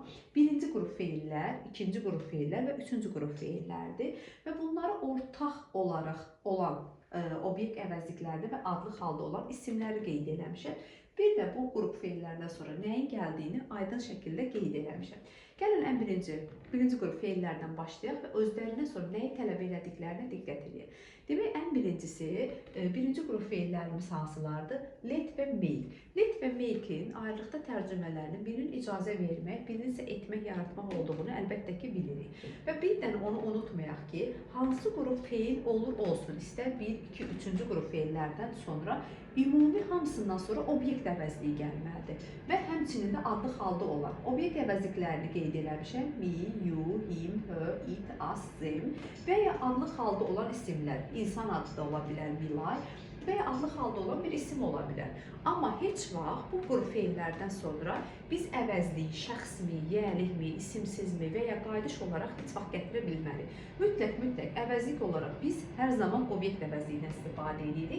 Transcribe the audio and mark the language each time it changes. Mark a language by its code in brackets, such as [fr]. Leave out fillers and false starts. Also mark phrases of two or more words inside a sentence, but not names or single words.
[az] Birinci qrup feillər, ikinci qrup feillər və üçüncü qrup feillərdir və bunları ortaq olaraq olan obyekt əvəzliklərini və adlı halda olan isimləri qeyd eləmişəm. Bir də bu qrup feillərdən sonra nəyin gəldiyini aydın şəkildə qeyd eləmişəm. Gəlin ən birinci qrup feillərdən başlayaq və özlərindən sonra nəyi tələb elədiklərinə diqqət edək. Demək, ən birincisi, birinci qrup feillərimiz hansılardır? Let və make. Let və make-in ayrılıqda tərcümələrinin birinin icazə vermək, birinin isə etmək, yaratmaq olduğunu əlbəttə ki bilirik. Və bir dənə onu unutmayaq ki, hansı qrup feil olur olsun, istər 1, 2, 3-cü qrup feillərdən sonra ümumi hamısından sonra obyekt əvəzliyi gəlməlidir və həmçinin də adlı halda olan obyekt əvəzliklərini qeyd eləmişəm. [en] Me, you, him, her, it, us, them [az] və ya adlı halda olan isimlər. İnsan adı da ola bilər, Milay və ya adlı halda olan bir isim ola bilər. Amma heç vaxt bu qrup feillərdən sonra biz əvəzliyi şəxsmi, yəlikmi, isimsizmi və ya qayıdış olaraq heç vaxt gətirə bilmərik. Mütləq əvəzlik olaraq biz hər zaman obyekt əvəzliyindən istifadə edirik.